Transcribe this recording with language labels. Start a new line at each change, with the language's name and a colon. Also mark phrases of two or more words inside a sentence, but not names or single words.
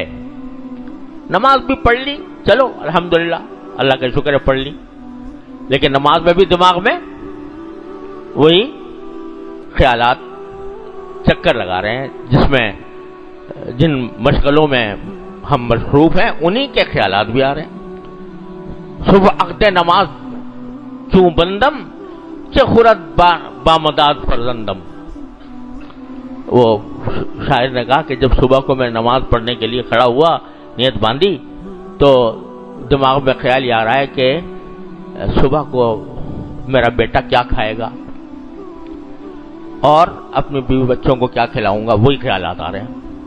Urdu: نماز بھی پڑھ لی، چلو الحمدللہ اللہ کا شکر ہے پڑھ لی، لیکن نماز میں بھی دماغ میں وہی خیالات چکر لگا رہے ہیں، جن مشغلوں میں ہم مصروف ہیں انہی کے خیالات بھی آ رہے ہیں.
Persian: صبح عقد نماز چوں بندم چه خورد بامداد فرزندم.
Urdu: وہ شاعر نے کہا کہ جب صبح کو میں نماز پڑھنے کے لیے کھڑا ہوا، نیت باندھی، تو دماغ میں خیال یہ آ رہا ہے کہ صبح کو میرا بیٹا کیا کھائے گا اور اپنے بیوی بچوں کو کیا کھلاؤں گا، وہی خیالات آ رہے ہیں.